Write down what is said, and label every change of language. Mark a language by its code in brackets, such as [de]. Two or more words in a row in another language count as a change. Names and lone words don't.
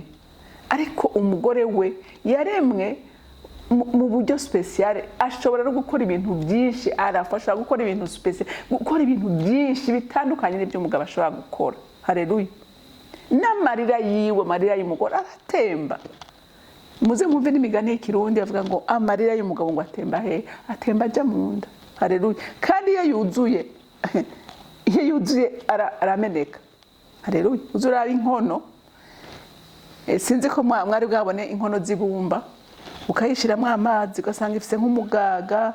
[rn] Ariko umugore we yaremwe mu buryo special, ashobora no gukora ibintu byinshi, arafasha gukora ibintu special, gukora ibintu byinshi bitandukanye n'ibyo umugabo ashobora gukora. Haleluya. N'amarira yiwe, amarira y'umugore aratemba. Muze mwumve n'imigani y'ikirundi avuga ngo amarira y'umugabo ngo atemba he? Atemba aja mu nda. Haleluya. Kandi iyo yuzuye arameneka. Haleluya. Uzuraba inkono, sinzi ko mwari bwabone inkono z'ibumba, ukayishiramo amazi ugasanga ifise nk'umugaga.